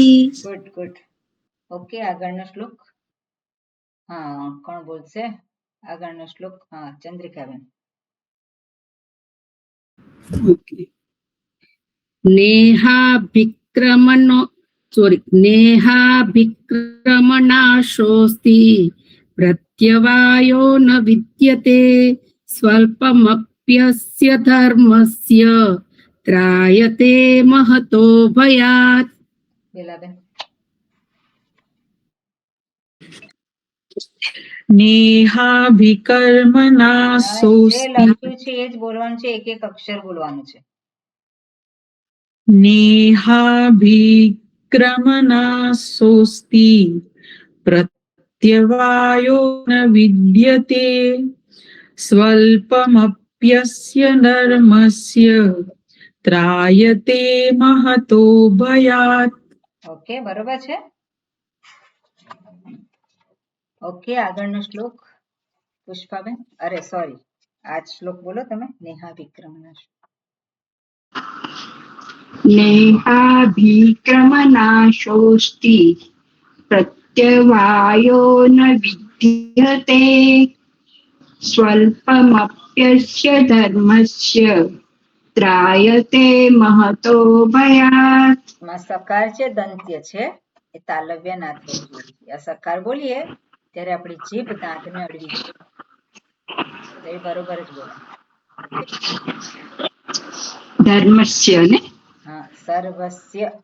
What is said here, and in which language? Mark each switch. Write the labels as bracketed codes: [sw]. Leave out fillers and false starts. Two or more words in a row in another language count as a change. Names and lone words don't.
[en] good good. [gu] ઓકે આગળનો શ્લોક. હા કોણ બોલશે આગળનો શ્લોક? હા ચંદ્રિકાબેન. [sa] नेहाभिक्रमणाशोऽस्ति प्रत्यवायो न विद्यते स्वल्पमप्यस्य धर्मस्य त्रायते महतो भयात्. [gu] બેલાબેન. [sa] नेहाभिकर्मणा [gu] જે [sa] सोऽस्ति [gu] લખ્યું છે એ જ બોલવાનું છે, એક એક અક્ષર બોલવાનું છે. [sa] नेहाभिक्रमणा सोऽस्ति प्रत्यवायो न विद्यते स्वल्पमप्यस्य धर्मस्य त्रायते महतो भयात्. [gu] ઓકે બરોબર છે. ઓકે આગળનો શ્લોક પુષ્પાબેન. અરે સોરી આ જ શ્લોક બોલો તમે. [sa] नेहा विक्रमना नेहाभिक्रमनाशोऽस्ति प्रत्यवायो न विद्यते स्वल्पमप्यस्य धर्मस्य त्रायते महतो भयात्. [gu] માં સકાર છે દંત્ય છે એ તાલવ્ય ના થવું જોઈએ. આ સકાર બોલીએ ત્યારે આપણી જીભ દાંતને અડવી જોઈએ. તો એ બરોબર જ બોલે. [sa] धर्मस्य ने [gu] હા સર્વસ્ય